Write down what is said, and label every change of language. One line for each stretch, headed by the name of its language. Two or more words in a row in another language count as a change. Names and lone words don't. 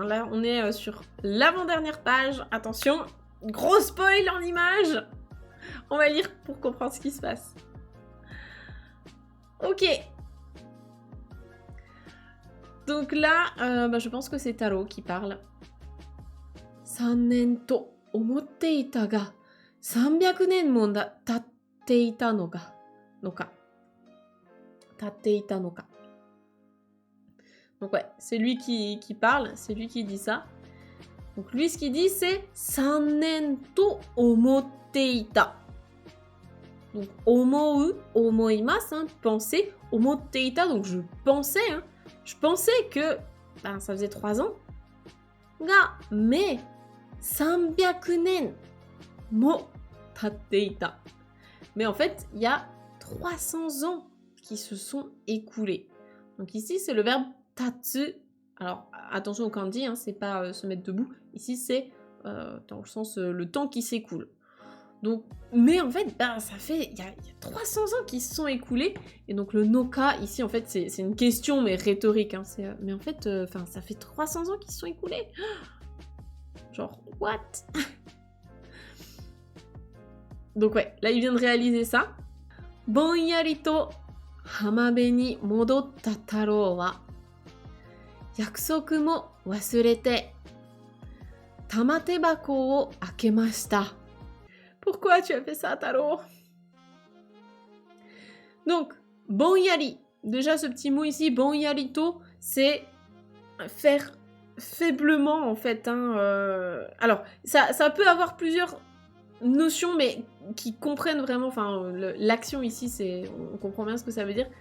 French: Là, on est sur l'avant-dernière page. Attention, gros spoil en images. On va lire pour comprendre ce qui se passe. Ok. Donc là, je pense que c'est Taro qui parle.
Japanese: 3 年と思っていたが、300年も経っていたのか。
French: Donc ouais, c'est lui qui parle, c'est lui qui dit ça. Donc lui, ce qu'il dit, c'est
Japanese: 3 年と思っていた. Donc, 思う、思います,
French: penser, omoteita, donc je pensais, je pensais que ça faisait 3 ans.
Japanese: Ga, mais, 300年も経っていた.
French: Mais en fait, il y a 300 ans qui se sont écoulés. Donc ici, c'est le verbe tatsu. Alors, attention au kanji, c'est pas se mettre debout. Ici, c'est dans le sens le temps qui s'écoule. Donc, mais en fait, il y a 300 ans qui se sont écoulés, et donc le noka, ici, en fait, c'est une question, mais rhétorique, mais en fait, ça fait 300 ans qui se sont écoulés. Genre, what? Donc ouais, là, il vient de réaliser ça.
Japanese: ぼんやりと浜辺に戻った太郎は約束も忘れて玉手箱を開けました.
French: Pourquoi tu as fait ça, Taro? Donc, bonyari. Déjà, ce petit mot ici, bonyarito, c'est faire faiblement en fait. Alors, ça peut avoir plusieurs notions, mais qui comprennent vraiment, enfin, l'action ici, on comprend bien ce que ça veut dire.